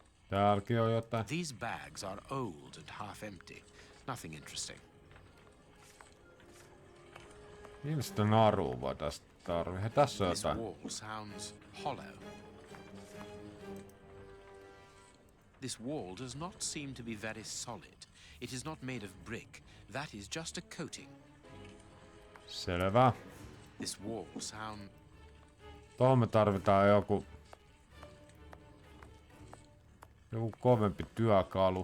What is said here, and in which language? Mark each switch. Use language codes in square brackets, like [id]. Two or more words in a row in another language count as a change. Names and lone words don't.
[fi] Täälläkin on jotain. [en] These bags are old and half empty. Nothing interesting. [fi] Mistä narua voi tästä tarvii? Tässä on [en] This [fi] jotain. [en] wall sounds hollow. This wall does not seem to be very solid. It is not made of brick. That is just a coating. [fi] Selvä. [en] This wall sound... [fi] Tuohon me tarvitaan joku kovempi työkalu.